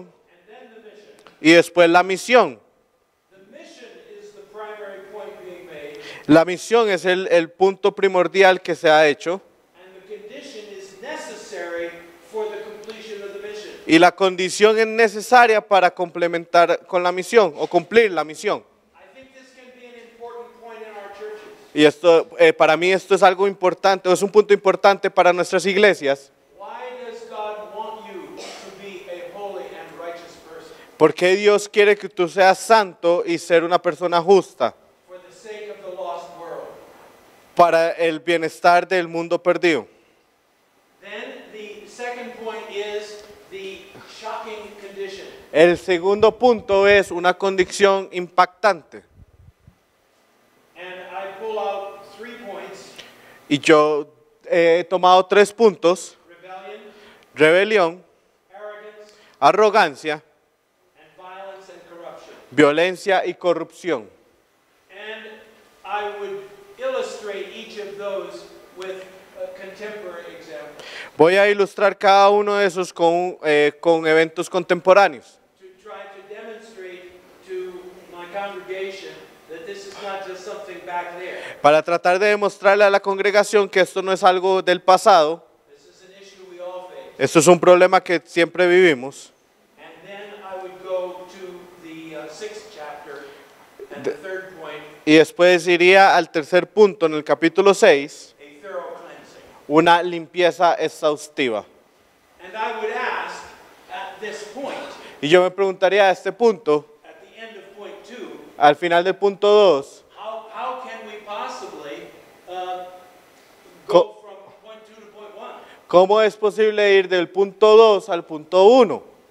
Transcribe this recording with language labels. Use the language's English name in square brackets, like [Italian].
[English] and then the mission. [Spanish] y después la misión. [English] The mission is the primary point being made, [Spanish] La misión es el punto primordial que se ha hecho [English] and the condition is necessary for the completion of the mission. [Spanish] y la condición es necesaria para complementar con la misión o cumplir la misión. [English] I think this can be an important point in our churches. [Spanish] Y esto, para mí esto es algo importante, es un punto importante para nuestras iglesias. [English] Why does God want you to be a holy and righteous person? [Spanish] ¿Por qué Dios quiere que tú seas santo y ser una persona justa? [English] For the sake of the lost world. [Spanish] Para el bienestar del mundo perdido. [English] Then the second point is the shocking condition. [Spanish] El segundo punto es una condición impactante. [English] And I pull out 3 points: [Spanish] Y yo he tomado 3 puntos: [English] rebellion, [Spanish] rebelión, [English] arrogance, [Spanish] arrogancia, [English] and violence and corruption. [Spanish] violencia y corrupción. [English] And I would illustrate each of those with a contemporary example [Spanish] Voy a ilustrar cada uno de esos con eventos contemporáneos. [English] to try to demonstrate to my congregation that this is not just something back there. [Spanish] Para tratar de demostrarle a la congregación que esto no es algo del pasado, [English] This is an issue we all face. [Spanish] esto es un problema que siempre vivimos. [English] And then I would go to the 6th chapter and the third point, [Spanish] Y después iría al tercer punto en el capítulo 6, [English] a thorough cleansing. [Spanish] una limpieza exhaustiva. [English] And I would ask at this point, [Spanish] Y yo me preguntaría a este punto, [English] at the end of point 2, [Spanish] al final del punto 2, [English] how can we possibly [Spanish] Co- [English] go from point 2 to point 1? [Spanish] ¿cómo es posible ir del punto 2 al punto 1?